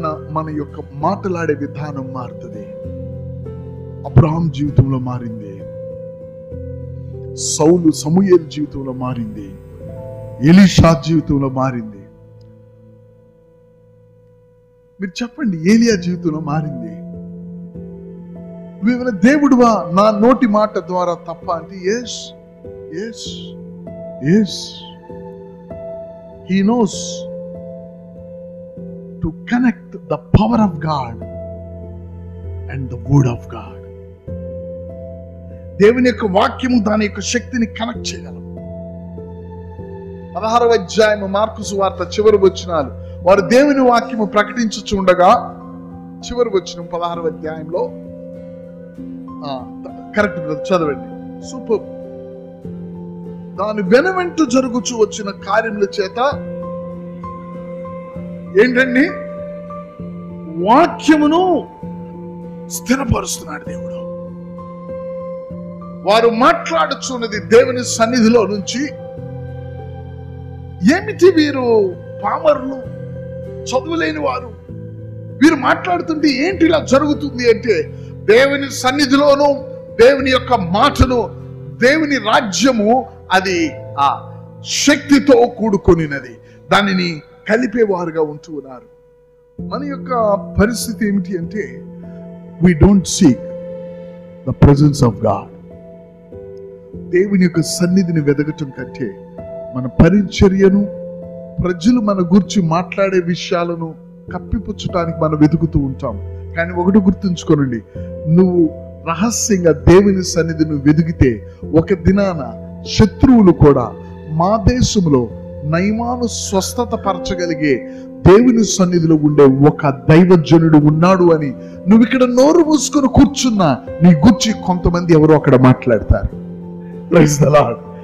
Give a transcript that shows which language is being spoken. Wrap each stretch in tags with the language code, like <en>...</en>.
<te>మన యొక్క మాట్లాడే విధానం మారుతుంది. అబ్రహాం జీవితంలో మారింది, సౌలు సమూయేలు జీవితంలో మారింది, ఎలీషా జీవితంలో మారింది. మీరు చెప్పండి, ఏలియా జీవితంలో మారింది. నువ్వేమైనా దేవుడువా నా నోటి మాట ద్వారా తప్ప అంటే yes yes yes.</te> <en>He knows to connect the power of God and the word of God.</en> <te>దేవుని యొక్క వాక్యము దాని యొక్క శక్తిని కనెక్ట్ చేయగలం. 16వ అధ్యాయము మార్కు సువార్త చివరి వచనాలు. వారు దేవుని వాక్యము ప్రకటించుచుండగా, చివరి వచనం 16వ అధ్యాయంలో కరెక్ట్ చదవండి. సూపర్. దాని వెనువెంట జరుగుచూ వచ్చిన కార్యముల చేత ఏంటండి? వాక్యమును స్థిరపరుస్తున్నాడు దేవుడు. వారు మాట్లాడుచున్నది దేవుని సన్నిధిలో నుంచి. ఏమిటి వీరు? పామరులు, చదువులేని వారు. వీరు మాట్లాడుతుంటే ఏంటి ఇలా జరుగుతుంది అంటే, దేవుని సన్నిధిలోను దేవుని యొక్క మాటను, దేవుని రాజ్యము అది ఆ శక్తితో కూడుకొనినది. దానిని కలిపేవారుగా ఉంటూ ఉన్నారు. మన యొక్క పరిస్థితి ఏమిటి అంటే,</te> <en>we don't seek the presence of God.</en> <te>దేవుని యొక్క సన్నిధిని వెదగటం కంటే మన పరిచర్యను, ప్రజలు మన గురించి మాట్లాడే విషయాలను కప్పిపుచ్చటానికి మనం వెతుకుతూ ఉంటాం. కానీ ఒకటి గుర్తుంచుకోనండి, నువ్వు రహస్యంగా దేవుని సన్నిధిని వెదిగితే ఒక దినాన శత్రువులు కూడా మా దేశంలో నయమాను స్వస్థత పరచగలిగే దేవుని సన్నిధిలో ఉండే ఒక దైవజనుడు ఉన్నాడు అని నువ్వు ఇక్కడ నోరు మూసుకొని కూర్చున్నా నీ గురించి కొంతమంది ఎవరో అక్కడ మాట్లాడతారు. Praise the lord.</te>